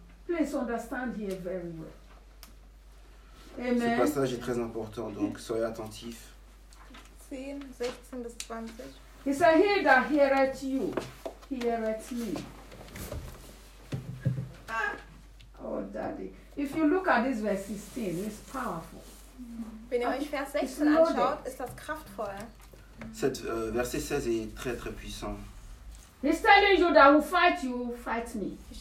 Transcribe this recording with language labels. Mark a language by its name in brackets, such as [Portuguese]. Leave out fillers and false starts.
[English] Please understand here very well. [French] Amen. Ce passage est très important, donc soyez attentifs. [English] 10, 16 to 20. He said, he that heareth you, heareth me. Oh, Daddy. If you look at this verse 16, it's powerful. [German] Wenn ihr euch Vers 16 anschaut, ist das kraftvoll. [French] Cette verset 16 est très, très puissant. [English] He's telling you that will fight you, fight me.